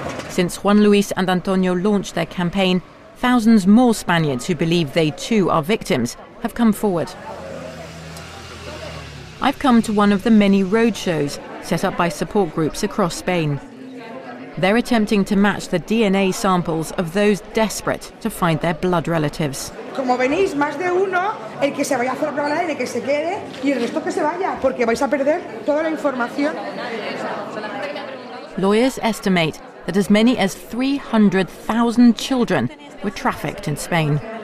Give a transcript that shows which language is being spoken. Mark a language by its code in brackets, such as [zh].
[en] Since Juan Luis and Antonio launched their campaign, thousands more Spaniards who believe they too are victims have come forward. I've come to one of the many roadshows set up by support groups across Spain. They're attempting to match the DNA samples of those desperate to find their blood relatives. [es] Como venís más de uno, el que se vaya a hacer la prueba de ADN que se quede y el resto que se vaya, porque vais a perder toda la información. [en] Lawyers estimate that as many as 300,000 children were trafficked in Spain.